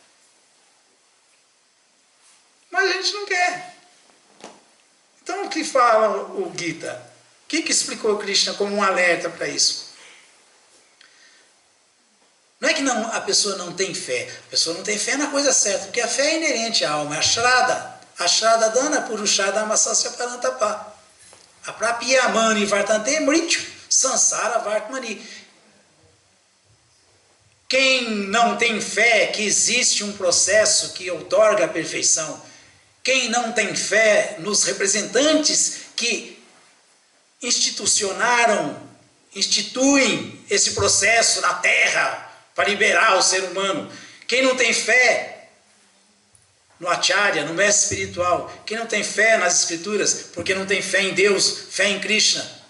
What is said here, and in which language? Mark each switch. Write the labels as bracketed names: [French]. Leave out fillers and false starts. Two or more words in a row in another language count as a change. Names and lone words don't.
[Portuguese] Mas a gente não quer. Então o que fala o Gita? O que explicou Krishna como um alerta para isso? Não é que a pessoa não tem fé. A pessoa não tem fé na coisa certa, porque a fé é inerente à alma, é a Shraddha. [Sanskrit] A Shraddha dana purushada masasya parantapa. A prapyamani vartante mrityu sansara vartmani. [Portuguese] Quem não tem fé que existe um processo que outorga a perfeição, quem não tem fé nos representantes que instituem esse processo na Terra para liberar o ser humano, quem não tem fé no Acharya, no mestre espiritual, quem não tem fé nas escrituras, porque não tem fé em Deus, fé em Krishna,